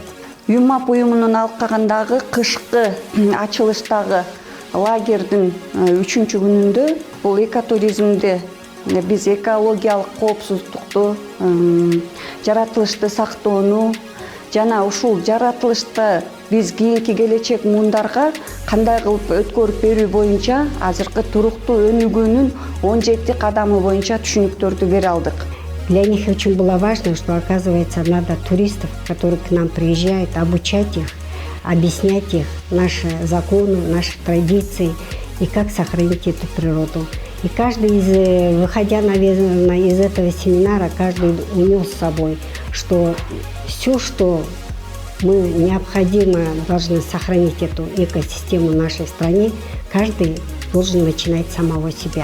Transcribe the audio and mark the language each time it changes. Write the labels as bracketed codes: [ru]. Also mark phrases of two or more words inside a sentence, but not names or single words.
[ky] ЮМАП уюмунун алкагындагы кышкы ачылыштагы лагердин 3-чү күнүндө бул экотуризмди биз экологиялык коопсуздукту, жаратылышты сактоону жана ушул жаратылышты биз кийинки келечек муундарга кандай кылып өткөрүп берүү боюнча азыркы туруктуу өнүгүүнүн 17 кадамы боюнча түшүнүктөрдү бере алдык. [ru] Для них очень было важно, что, оказывается, надо туристов, которые к нам приезжают, обучать их, объяснять их наши законы, наши традиции и как сохранить эту природу. И каждый, выходя, наверное, из этого семинара, каждый унес с собой, что все, что мы необходимо должны сохранить эту экосистему в нашей стране, каждый должен начинать с самого себя.